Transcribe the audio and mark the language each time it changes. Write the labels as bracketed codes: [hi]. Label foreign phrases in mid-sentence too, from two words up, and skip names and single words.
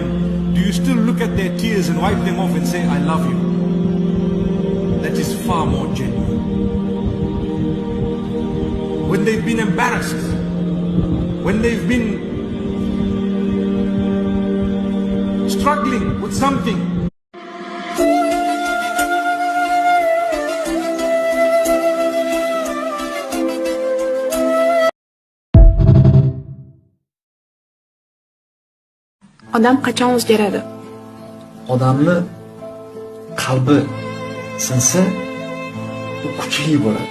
[en] Do you still look at their tears and wipe them off and say, I love you? That is far more genuine. When they've been embarrassed, when they've been struggling with something. [uz] Odam qachon o'zgaradi? Odamni qalbi sinsa, u kuchli bo'ladi.